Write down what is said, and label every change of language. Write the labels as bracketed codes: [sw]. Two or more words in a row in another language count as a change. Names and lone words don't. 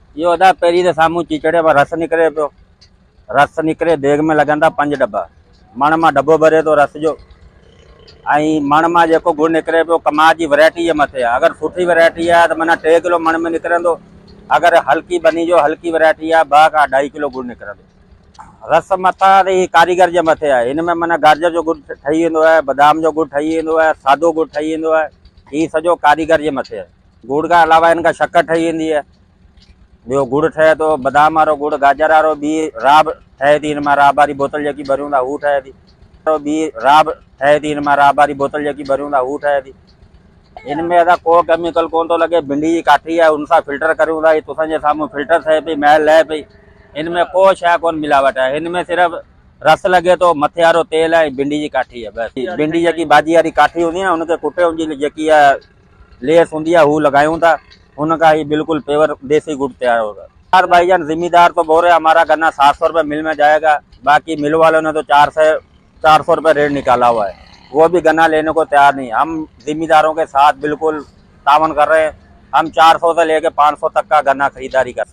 [sd] यो अदा पेरी दे सामू चीचड़े पर रस निकरे पियो। रस निकरे देग में लगंदा 5 डब्बा। मण मां डब्बो भरे तो रस जो। आई मण मां जेको गुड़ निकरे पियो कमाल जी वैरायटी जे मथे आहे। अगर सुठी वैरायटी आहे त माना 3 किलो मण में निकरंदो। अगर हल्की बनी जो हल्की वैरायटी आहे 2 खां 2.5 किलो गुड़ निकरंदो। रस मथा ही कारीगर जे मथे आहे। इनमें माना गाजर जो गुड़ ठही वेंदो आहे, बादाम जो गुड़ ठही वेंदो आहे, सादो गुड़ ठही वेंदो आहे। ही सॼो कारीगर जे मथे आहे। गुड़ खां अलावा इनखां शक्कर ठही वेंदी आहे। ॿियो गुड़ ठहे थो, बादाम वारो गुड़, गाजर वारो ॿी राब ठहे थी। हिन मां राब वारी बोतल जेकी भरियूं था हू ठहे थी। ॿी राब ठहे थी। हिन मां राब वारी बोतल जेकी भरियूं था हू ठहे थी। इनमें अदा को केमिकल कोन थो लॻे। भिंडी जी काठी आहे उन सां फिल्टर करियूं था। तुसांजे साम्हूं फिल्टर थिए पई, महल लहे पई। इनमें को शइ कोन मिलावट आहे। हिनमें सिर्फ़ु रस लॻे थो, मथे वारो तेल आहे, भिंडी जी काठी आहे बसि। भिंडी जेकी भाॼी वारी काठी हूंदी आहे न उनखे कुटे उनजी जेकी आहे लेस हूंदी आहे हू लॻायूं था। [ur] اُن کا ہی بالکل پیور دیسی گڑ تیار ہوگا۔ یار بھائی جان ذمہ دار تو بول رہے ہمارا گنا 700 روپے مل میں جائے گا. باقی مل والوں نے تو 400 روپے ریٹ نکالا ہوا ہے. وہ بھی گنا لینے کو تیار نہیں۔ ہم ذمہ داروں کے ساتھ بالکل تعاون کر رہے ہیں. ہم 400 سے لے کے 500 تک کا گنا خریداری کر.